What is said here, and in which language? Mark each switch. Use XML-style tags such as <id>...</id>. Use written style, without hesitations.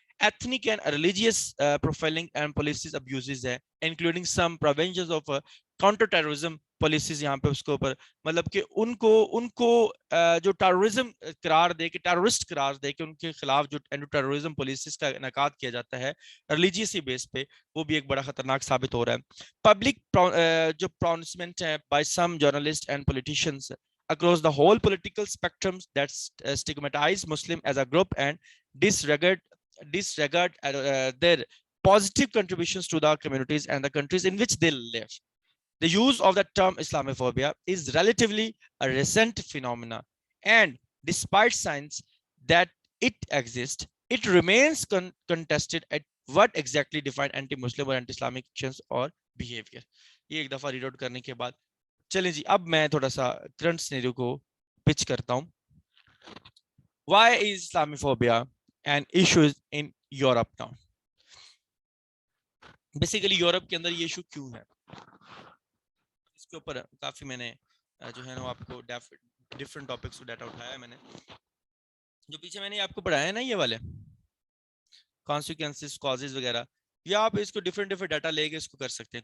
<en>Ethnic and religious profiling and policies abuses</en> <ur>ہے,</ur> <en>including some provisions of counter-terrorism policies</en> <ur>یہاں پہ اس کے اوپر, مطلب کہ ان کو جو ٹیررزم قرار دے کے, ٹیررسٹ قرار دے کے ان کے خلاف جو اینٹی ٹیررزم پالیسیز کا انعقاد کیا جاتا ہے ریلیجیسی بیس پہ, وہ بھی ایک بڑا خطرناک ثابت ہو رہا ہے.</ur> <en>Public جو pronouncement ہے by some journalist and politicians across the whole political spectrum that stigmatize Muslim as a group and disregard their positive contributions to the communities and the countries in which they live. The use of the term Islamophobia is relatively a recent phenomena, and despite signs that it exists, it remains contested at what exactly define anti-Muslim or anti-Islamic actions or behavior.</en> <ur>یہ ایک دفعہ read out کرنے کے بعد چلیں جی, اب میں تھوڑا سا کرنٹ سینیریو کو پچ کرتا ہوں.</ur> <en>Why is Islamophobia an issue in Europe now?</en> <ur>Basically Europe کے اندر یہ ایشو کیوں ہے, اس کے اوپر کافی میں نے جو ہے نا آپ کو ڈفرنٹ ٹاپکس کو ڈیٹا اٹھایا ہے. میں نے جو پیچھے میں نے آپ کو پڑھایا ہے نا یہ والے کانسیکوینسز, کازز وغیرہ, یا آپ اس کو ڈفرنٹ ڈیٹا لے کے اس کو کر سکتے ہیں.</ur>